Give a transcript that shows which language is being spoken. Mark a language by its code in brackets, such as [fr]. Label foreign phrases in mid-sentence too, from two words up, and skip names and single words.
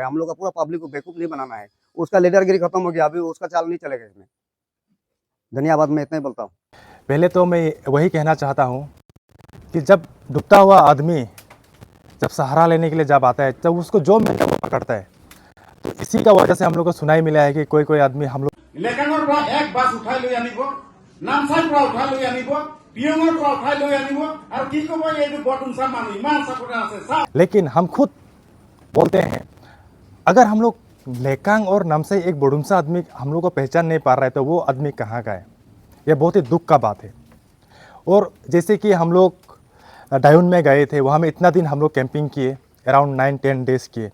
[hi] हम लोग का पूरा पब्लिक को बेवकूफ नहीं बनाना है। उसका लीडरगिरी खत्म हो गया, अभी उसका चाल नहीं चलेगा इसमें। धन्यवाद, मैं इतना ही बोलता हूँ। पहले तो मैं वही कहना चाहता हूँ कि जब डूबता हुआ आदमी जब सहारा लेने के लिए जब आता है, तब उसको जो मिलता है वो पकड़ता है। तो इसी का वजह से हम लोग को सुनाई मिला है कि कोई कोई आदमी हम लोग [as] লেকাঙৰ পৰা এক বাছ উঠাই লৈ আনিব নামচাইৰ পৰা উঠাই লৈ আনিব পিয়ঙৰ পৰা উঠাই লৈ আনিব আৰু কি ক'ব এইটো বটুমচা মানুহ ইমান চাকৰি আছে চাওক। [hi] लेकिन हम खुद बोलते हैं अगर हम लोग लेकांग और नामसाई एक बड़ुमसा आदमी हम लोग को पहचान नहीं पा रहा है, तो वो आदमी कहाँ का है? यह बहुत ही दुख का बात है। और जैसे कि हम लोग डायून में गए थे, वहाँ में इतना दिन हम लोग कैंपिंग किए, [en] around 9-10 days [hi] किए।